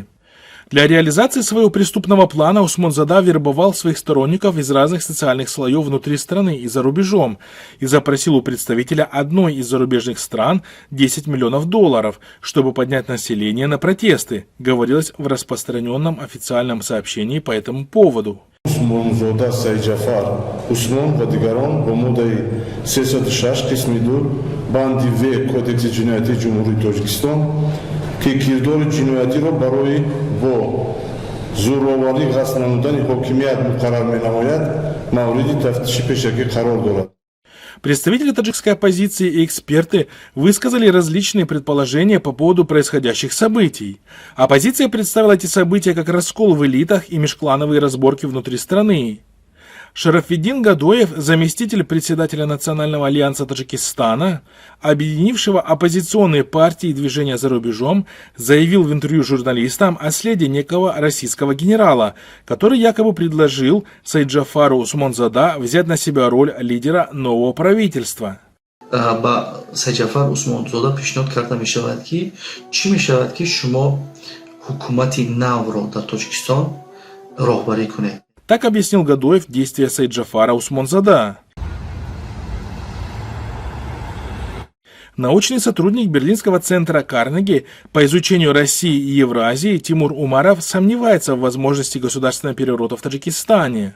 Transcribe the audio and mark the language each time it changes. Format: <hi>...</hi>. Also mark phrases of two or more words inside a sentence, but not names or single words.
<ru>Для реализации своего преступного плана Усмонзада вербовал своих сторонников из разных социальных слоев внутри страны и за рубежом и запросил у представителя одной из зарубежных стран $10 миллионов, чтобы поднять население на протесты, говорилось в распространенном официальном сообщении по этому поводу.</ru> <tg>Усмонзада Сайджафар Усмон ва дигарон бо моддаи 306 қисми 2 банди В Кодекси ҷиноятии Ҷумҳурии Тоҷикистон ки кирдори ҷиноятиро барои бо зӯроварӣ ғасб намудани ҳокимият муқаррар менамояд мавриди тафтиши пешакӣ қарор дорад.</tg> <ru>Представители таджикской оппозиции и эксперты высказали различные предположения по поводу происходящих событий. Оппозиция представила эти события как раскол в элитах и межклановые разборки внутри страны. Шарафиддин Гадоев, заместитель председателя Национального альянса Таджикистана, объединившего оппозиционные партии и движения за рубежом, заявил в интервью журналистам о следе некого российского генерала, который якобы предложил Сайджафару Усмонзада взять на себя роль лидера нового правительства.</ru> <tg>Сайджафар Усмонзада пишнод карда мешавад ки чи мешавад ки шумо ҳукумати навро дар Тоҷикистон роҳбарӣ кунед.</tg> <ru>Так объяснил Гадоев действия Сайджафара Усмонзада. Научный сотрудник Берлинского центра Карнеги по изучению России и Евразии Тимур Умаров сомневается в возможности государственного переворота в Таджикистане.</ru>